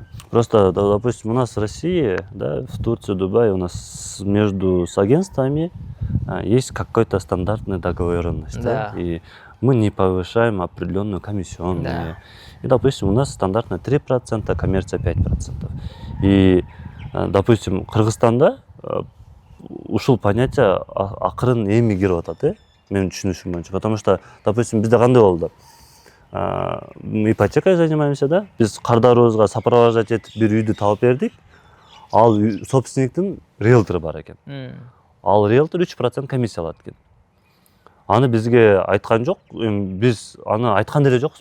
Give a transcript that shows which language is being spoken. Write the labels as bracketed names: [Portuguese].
[Russian] Просто, допустим, у нас в России, да, в Турции, Дубае, у нас с агентствами есть какой-то стандартная договоренность. Да. И мы не повышаем определенную комиссионную. Да. И, допустим, у нас стандартно 3%, коммерция 5%. И, допустим, [Kyrgyz] Кыргызстанда ушул понятие акырын эми кирип атат, менин түшүнүшүм боюнча. [Russian] Потому что, допустим, [Kyrgyz] бизде кандай болду? [Russian] Ипотекой занимаемся, да? [Kyrgyz] Биз кардарыбызга сопровождать этип бир үйдү тауып бердик. Ал собственниктин риэлтору бар экен. Ал риэлтор 3% комиссия алат экен. Аны бизге айткан жок, биз аны айткан деле жокпуз.